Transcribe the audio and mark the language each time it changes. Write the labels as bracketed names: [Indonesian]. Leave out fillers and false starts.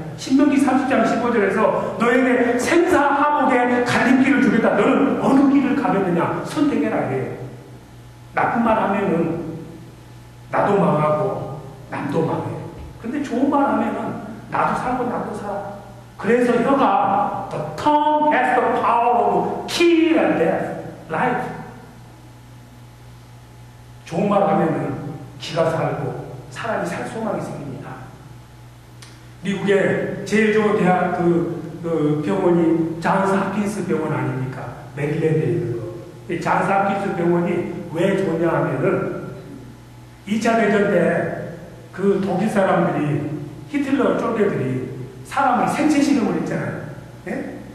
[Korean] 신명기 30장 15절에서 너에게 생사하복의 갈림길을 주겠다. 너는 어느 길을 가겠느냐 선택해라 해. 나쁜 말 하면은 나도 망하고 남도 망해. 근데 좋은 말 하면은 나도 살고 나도 살아. 그래서 혀가 [English] the tongue has the power of kill and death, life. [Korean] 좋은 말 하면은 기가 살고 사람이 살 소망이 생깁니다. 미국의 제일 좋은 대학 그 병원이 잔스 홉킨스 병원 아닙니까? 메릴랜드에 있는 거. 이 잔스 홉킨스 병원이 왜 좋냐 하면은 2차 대전 때 그 독일 사람들이 히틀러 쫄개들이 사람을 생체 실험을 했잖아요. 예?